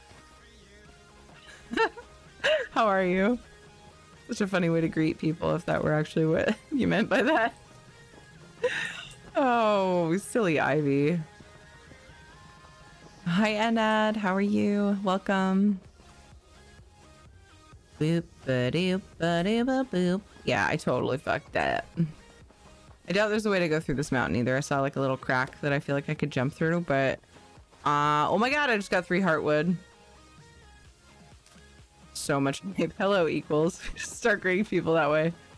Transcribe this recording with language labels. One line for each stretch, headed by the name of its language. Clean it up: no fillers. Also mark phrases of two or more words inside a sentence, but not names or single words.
English: How are you? Such a funny way to greet people if that were actually what you meant by that. Oh, silly Ivy. Hi, Enad. How are you? Welcome. Boop, ba-doop, ba-doop, ba-boop. Yeah, I totally fucked that. I doubt there's a way to go through this mountain either. I saw like a little crack that I feel like I could jump through, but oh my god, I just got 3 heartwood. So much. Hello equals. Just start greeting people that way.